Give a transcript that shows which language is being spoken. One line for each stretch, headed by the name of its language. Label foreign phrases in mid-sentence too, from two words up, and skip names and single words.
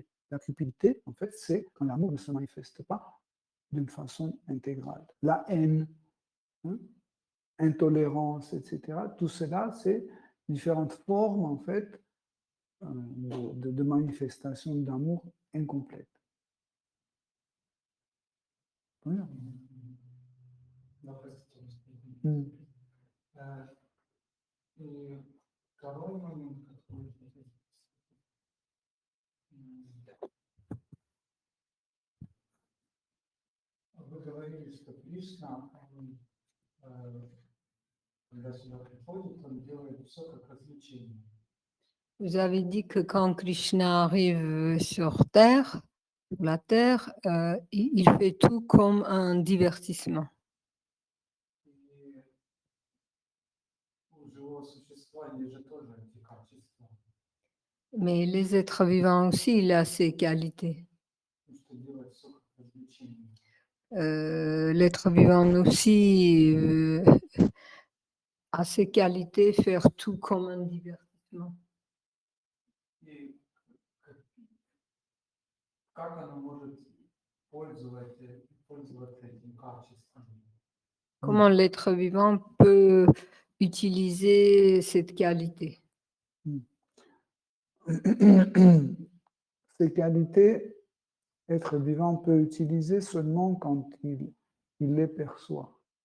French: La cupidité, en fait, c'est quand l'amour ne se manifeste pas d'une façon intégrale. La haine, intolérance, etc. Tout cela, c'est différentes formes, en fait, de manifestation d'amour incomplète. Oui.
Russian: И второй момент, который вы говорили, что Кришна, он, когда сюда приходит, он делает все как развлечение.
French: Vous avez dit que quand Krishna arrive sur Terre, la Terre, il fait tout comme un divertissement.
Russian: И у живого существа есть же тоже эти качества.
French: Mais les êtres vivants aussi, il a ses qualités.
Russian: Что делает все как развлечение.
French: L'être vivant aussi a ses qualités, faire tout comme un divertissement.
Russian: И как оно может пользоваться этим качеством?
French: Comment l'être vivant peut utiliser cette qualité? Ces qualités, être vivant peut utiliser seulement quand il les perçoit.